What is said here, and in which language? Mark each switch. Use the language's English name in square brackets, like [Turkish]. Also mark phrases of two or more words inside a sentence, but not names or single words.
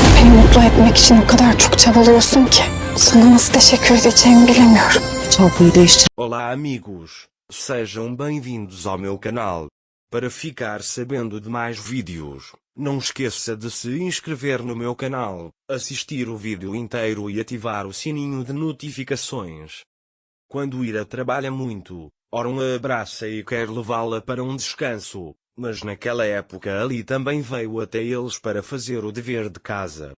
[Turkish] mutlu etmek için o kadar çok çabalıyorsun ki. Sana nasıl teşekkür edeceğimi bilemiyorum. Çarpıyı değiştir. [Portuguese] Olá amigos, sejam bem-vindos ao meu canal. Para ficar sabendo de mais vídeos, não esqueça de se inscrever no meu canal, assistir o vídeo inteiro e ativar o sininho de notificações. Quando Ira trabalha muito, Orun a abraça e quer levá-la para um descanso, mas naquela época Ali também veio até eles para fazer o dever de casa.